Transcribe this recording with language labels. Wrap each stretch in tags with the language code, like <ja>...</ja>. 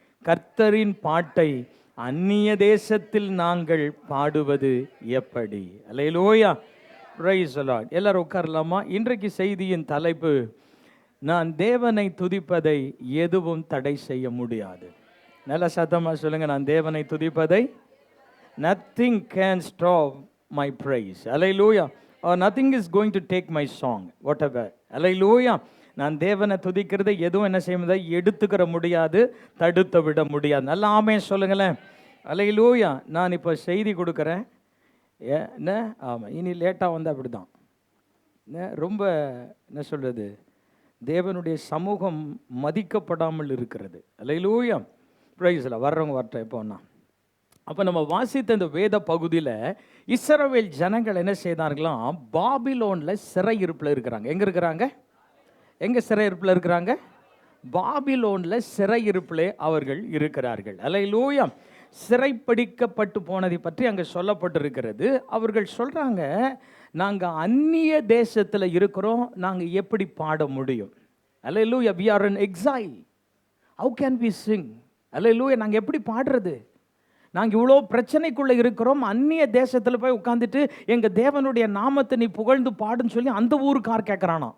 <ta>கர்த்தரின் பாட்டை அந்நிய தேசத்தில் நாங்கள் பாடுவது எப்படி? அல்லேலூயா.</ta> <en>Praise the lord.</en> <ta>எல்லாரும் உட்காரலாமா? இன்றைக்கு செய்தியின் தலைப்பு, நான் தேவனை துதிப்பதை எதுவும் தடை செய்ய முடியாது. நல்ல சத்தமா சொல்லுங்க, நான் தேவனை துதிப்பதை</ta> <en>nothing can stop my praise. Hallelujah. Or nothing is going to take my song, whatever. Hallelujah.</en> <ta>நான் தேவனை துதிக்கிறது எதுவும் என்ன செய்ய முடியாது, எடுத்துக்கிற முடியாது, தடுத்து விட முடியாது. நல்லா ஆமென் சொல்லுங்களேன். ஹல்லேலூயா. நான் இப்போ செய்தி கொடுக்குறேன். என்ன ஆமாம், இனி லேட்டாக வந்தால் அப்படி தான். ரொம்ப என்ன சொல்கிறது, தேவனுடைய சமூகம் மதிக்கப்படாமல் இருக்கிறது. ஹல்லேலூயா. பிரைஸ்ல வர்றவங்க வரட்டும். எப்போன்னா அப்போ நம்ம வாசித்த இந்த வேத பகுதியில் இஸ்ரவேல் ஜனங்கள் என்ன செய்தார்களாம், பாபிலோனில் சிறையிருப்பில் இருக்கிறாங்க. எங்கே இருக்கிறாங்க? எங்கே சிறையிருப்பில் இருக்கிறாங்க? பாபிலோனில் சிறையிருப்பிலே அவர்கள் இருக்கிறார்கள். ஹல்லேலூயா. சிறைப்பிடிக்கப்பட்டு போனதை பற்றி அங்கே சொல்லப்பட்டிருக்கிறது. அவர்கள் சொல்கிறாங்க, நாங்கள் அந்நிய தேசத்தில் இருக்கிறோம், நாங்கள் எப்படி பாட முடியும்? ஹல்லேலூயா.</ta> <en>we are in exile, how can we sing?</en> <ta>ஹல்லேலூயா. நாங்கள் எப்படி பாடுறது? நாங்கள் இவ்வளோ பிரச்சனைக்குள்ளே இருக்கிறோம், அந்நிய தேசத்தில் போய் உட்காந்துட்டு எங்கள் தேவனுடைய நாமத்தை நீ புகழ்ந்து பாடுன்னு சொல்லி அந்த ஊருக்கார் கேட்குறானோ.</ta>